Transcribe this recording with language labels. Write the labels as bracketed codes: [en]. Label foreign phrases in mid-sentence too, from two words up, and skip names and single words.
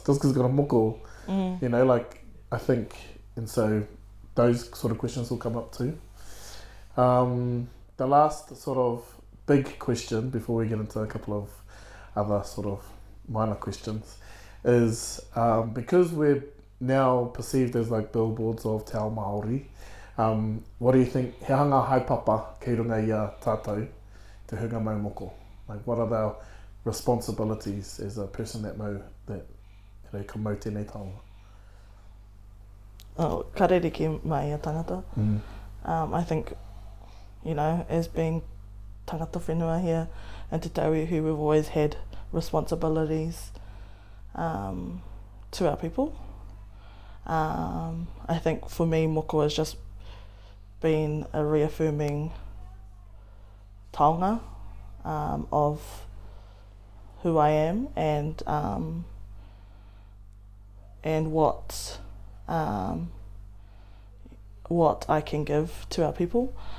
[en] Just because it's got a moko, I think, and so those sort of questions will come up too. The last sort of big question before we get into a couple of other sort of minor questions is because we're now perceived as like billboards of [mi] te ao Māori, [en] what do you think, [mi] he hanga haipapa kei runga i a tātou te hunga mau moko? [en] Like, what are our responsibilities as a person that [mi] ka mau tēnei taonga? Ka reriki mai a tangata. [en] I think, as being [mi] tangata whenua [en] here in Te Tauihu, we've always had responsibilities to our people. I think for me, moko has just been a reaffirming taonga of who I am and what I can give to our people.